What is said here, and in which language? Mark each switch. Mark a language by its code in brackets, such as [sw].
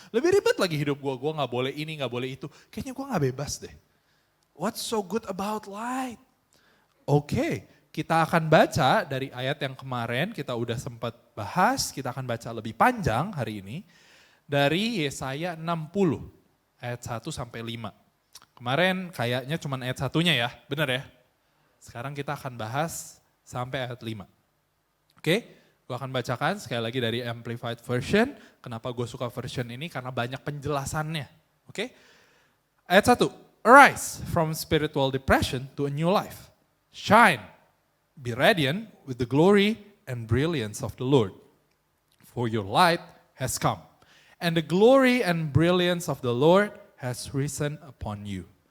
[id] Lebih ribet lagi hidup gue gak boleh ini, gak boleh itu. Kayaknya gue gak bebas deh. [en] What's so good about light? [id] Oke, kita akan baca dari ayat yang kemarin kita udah sempat bahas. Kita akan baca lebih panjang hari ini. Dari Yesaya 60 ayat 1 sampai 5. Kemarin kayaknya cuma ayat 1-nya ya, benar ya? Sekarang kita akan bahas sampai ayat 5. Oke, gue akan bacakan sekali lagi dari Amplified Version. Kenapa gue suka version ini? Karena banyak penjelasannya. Oke, ayat 1. [en] Arise from spiritual depression to a new life. Shine, be radiant with the glory and brilliance of the Lord. For your light has come, and the glory and brilliance of the Lord has risen upon you.